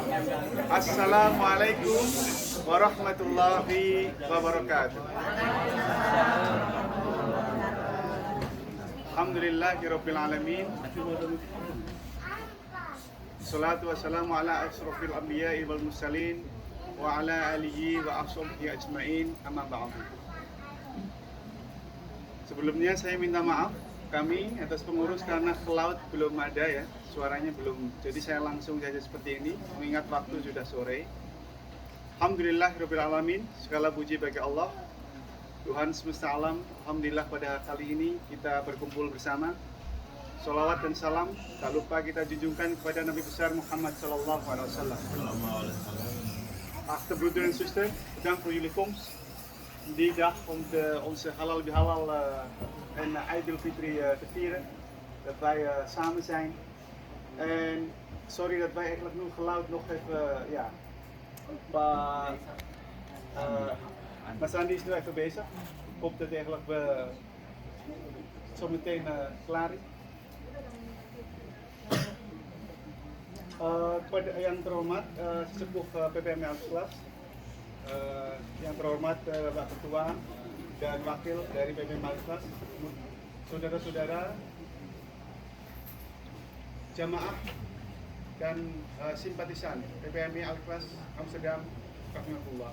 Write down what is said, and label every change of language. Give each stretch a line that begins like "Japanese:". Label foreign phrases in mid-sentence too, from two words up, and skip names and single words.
Arabic: السلام عليكم ورحمة الله وبركاته. الحمد لله رب العالمين. الصلاة والسلام على أشرف الأنبياء والمرسلين وعلى آله وأصحابه أجمعين، أما بعد.
Indonesian: Sebelumnya saya minta maaf kami atas pengurus karena cloud belum ada ya, suaranya belum. Jadi saya langsung saja seperti ini mengingat waktu sudah sore.
Arabic: الحمد لله رب العالمين,
Indonesian: segala puji bagi Allah Tuhan semesta alam. Alhamdulillah pada kali ini kita berkumpul bersama. Salawat dan salam tak lupa kita junjungkan kepada Nabi besar Muhammad
Arabic: صلى الله عليه وسلم.
Dutch: Achte broeder en zuster, bedankt voor jullie komst. Die dag om onze
Indonesian: halal bihalal
Dutch: en Eid al-Fitri te vieren. Dat wij samen zijn. En sorry dat wij eigenlijk nu geluid nog even, ja. Pak Mas Andi is nu even bezig. Ik hoop dat eigenlijk we zo meteen klaar is.
Indonesian: Kepada yang terhormat sesepuh PPM Al-Ikhlas, yang terhormat Pak Ketua dan Wakil dari PPM Al-Ikhlas, saudara-saudara, jamaah dan simpatisan PPMI Al-Ikhlas Amsterdam, rahmatullah.